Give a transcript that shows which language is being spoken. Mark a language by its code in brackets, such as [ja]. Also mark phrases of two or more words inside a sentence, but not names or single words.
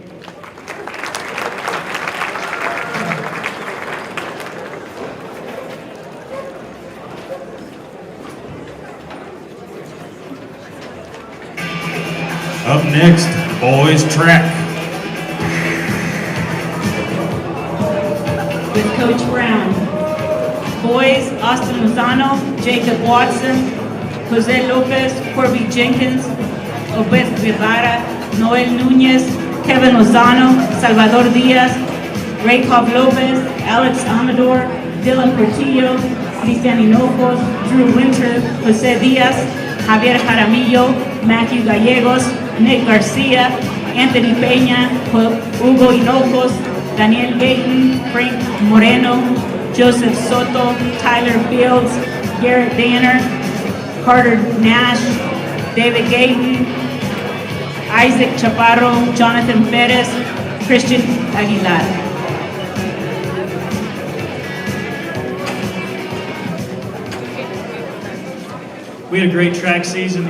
[en] Up next, boys track. boys, Austin Lozano, Jacob Watson, Jose Lopez, Corby Jenkins, Obed Guevara, Noel Nunez, Kevin Lozano, Salvador Diaz, Raykov Lopez, Alex Amador, Dylan Portillo, Cristian Hinojos, Drew Winter, Jose Diaz, Javier Jaramillo, Matthew Gallegos, Nick Garcia, Anthony Peña, Hugo Hinojos, Daniel Gayton, Frank Moreno, Joseph Soto, Tyler Fields, Garrett Danner, Carter Nash, David Gayton, Isaac Chaparro, Jonathan Perez, Christian Aguilar. We had a great track season.